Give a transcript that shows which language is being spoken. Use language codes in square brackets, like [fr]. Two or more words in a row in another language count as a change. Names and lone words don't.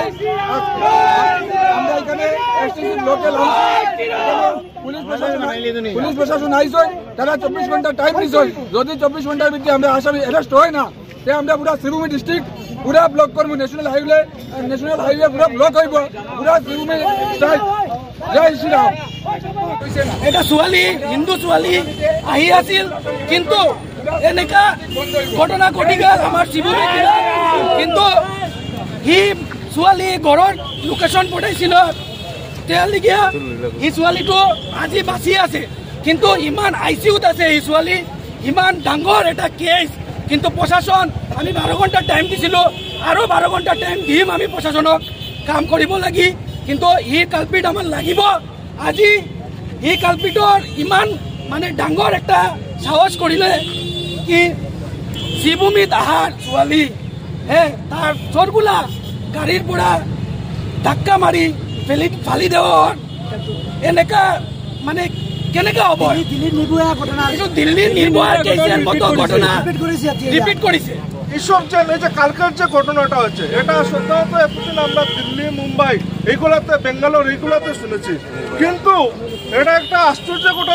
[bn] আমরা এখানে [en] local police [bn] প্রশাসন আইসই, তারা 24 ঘন্টা টাইম নিছই। যদি 24 ঘন্টার ভিতরে আমরা আসামি অ্যারেস্ট হয় না, তে আমরা পুরা শ্রীভূমি ডিস্ট্রিক্ট পুরা ব্লক করবো। [en] national highway [bn] পুরা ব্লক হইব, পুরা শ্রীভূমি স্ট্রাইক। [hi] জয় শ্রীরাম। [as] এটা ছোৱালী, হিন্দু ছোৱালী আহি আছিল, কিন্তু এনেকা ঘটনা ঘটি গেল আমার শ্রীভূমিত। কিন্তু সি ছোৱালী ঘৰৰ লোকেশন পঠাইছিল, তেতিয়ালৈকে সি ছোৱালীটো আজি বাচি আছে, কিন্তু ইমান ICUত আছে। এই ছোৱালী ইমান ডাঙৰ এটা কেছ, কিন্তু প্ৰশাসন আমি 12 ঘণ্টা টাইম দিছিলোঁ, আৰু 12 ঘণ্টা টাইম দিম আমি প্ৰশাসনক কাম কৰিব লাগি। কিন্তু ই কালপিট আমাৰ লাগিব। আজি এই কালপিটৰ ইমান মানে ডাঙৰ একটা সাহস কৰিলে কি শ্রীভূমিত আহাৰ ছোৱালী তাৰ চৰগুলা গাড়ীৰ পৰা ধাক্কা মাৰি ফালি দেওয়ার এনেকা মানে কেনেকা হব? [bn] দিল্লির নির্ভয়া কেসের মতো ঘটনা রিপিট করেছে। এইসব যে কালকের যে ঘটনাটা হচ্ছে, এটা সাধারণত এতদিন আমরা দিল্লি, মুম্বাই, এইগুলাতে, বেঙ্গালোর, এইগুলাতে শুনেছি, কিন্তু এটা একটা আশ্চর্য ঘটনা।